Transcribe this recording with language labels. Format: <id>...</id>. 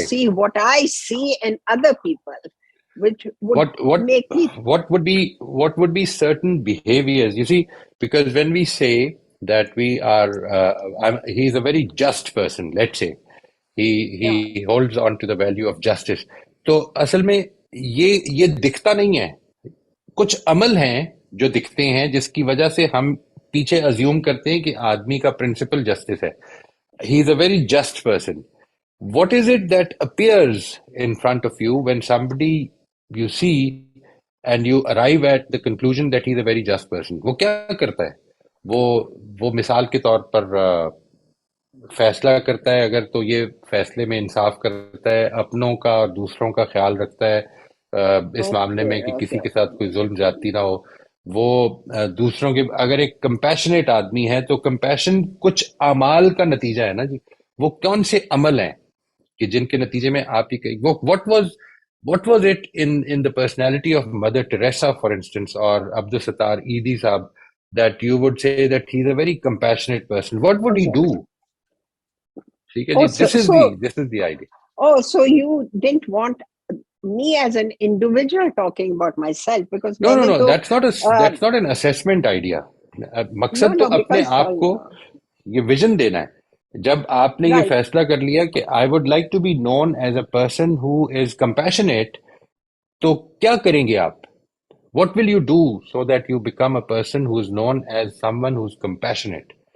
<en>see what I see in other people, which would What make me what would be certain behaviors? You see, because when we say that we are, he's a very just person, let's say, he yeah. holds on to the value of justice.</en> <hi>तो असल में ये दिखता नहीं है. कुछ अमल हैं जो दिखते हैं जिसकी वजह से हम पीछे अज्यूम करते हैं कि आदमी का प्रिंसिपल जस्टिस है.</hi> <en>He is a very just person. What is it that appears in front of you when somebody you see and you arrive at the conclusion that he's a very just person?</en> <hi>वो क्या करता है? वो मिसाल के तौर पर फैसला करता है, अगर तो ये फैसले में इंसाफ करता है, अपनों का और दूसरों का ख्याल रखता है, इस मामले में कि किसी के साथ कोई जुल्म ज्यादती ना हो. वो दूसरों के, अगर एक कंपैशनेट आदमी है तो कंपैशन कुछ अमाल का नतीजा है ना जी. वो कौन से अमल हैं कि जिनके नतीजे में आप ही वो</hi> <en>what was it in the personality of Mother Teresa, for instance, or Abdul Sattar Eidi Saab, that you would say that he's a very compassionate person? What would he do?</en> <hi>ठीक है जी,</hi> <en>this is the idea. Oh, so you didn't want me as an individual talking about myself, because No, that's not an assessment idea.</en> <hi>मकसद तो अपने आप को ये vision देना है. जब आपने ये फैसला कर लिया कि</hi> <en>I would like to be known as a person who is compassionate,</en> <hi>तो क्या करेंगे आप?</hi> <en>What will you do so that you become a person who is known as someone who's compassionate?</en>